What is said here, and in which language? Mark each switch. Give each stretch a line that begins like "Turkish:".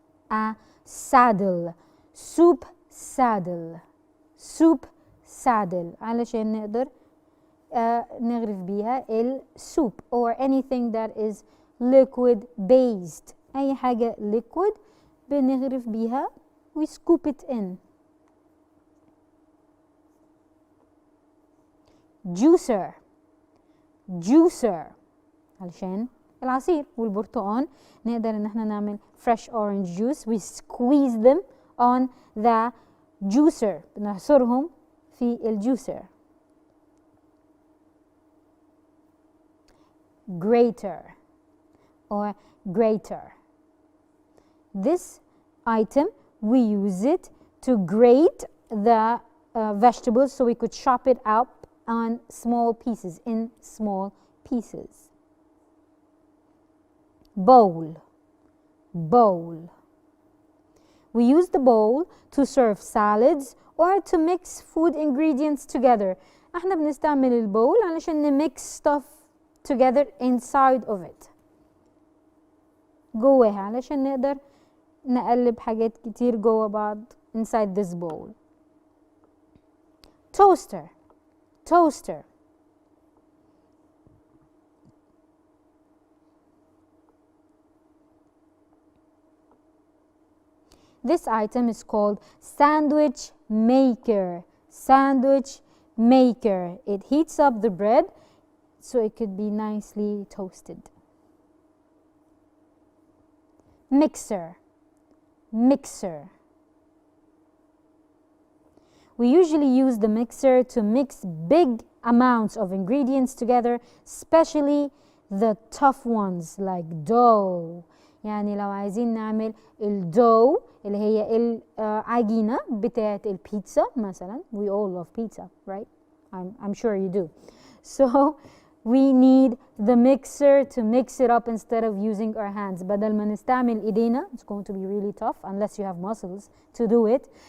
English: A saddle, soup saddle, soup saddle
Arabic: علشان نقدر نغرف بيها السوب
English: or anything that is liquid based.
Arabic: أي حاجة
English: liquid
Arabic: بنغرف بيها
English: we scoop it in.
Arabic: juicer, juicer علشان العصير والبرتقال نقدر ان احنا نعمل
English: fresh orange juice. We squeeze them on the juicer,
Arabic: بنعصرهم في الجوسر.
English: grater or grater. This item we use it to grate the vegetables so we could chop it up on small pieces, in small pieces. bowl, bowl. We use the bowl to serve salads or to mix food ingredients together.
Arabic: احنا بنستعمل البول علشان نمix stuff together inside of it. جواها علشان نقدر نقلب حاجات كتير جوا بعض
English: inside this bowl. toaster, toaster. This item is called sandwich maker. Sandwich maker. It heats up the bread so it could be nicely toasted. Mixer. Mixer. We usually use the mixer to mix big amounts of ingredients together, especially the tough ones like dough.
Arabic: يعني لو عايزين نعمل الدو اللي هي العجينة بتاعة البيتزا مثلا.
English: We all love pizza, right? I'm sure you do. So we need the mixer to mix it up instead of using our hands.
Arabic: بدل ما نستعمل ايدينا,
English: it's going to be really tough unless you have muscles to do it.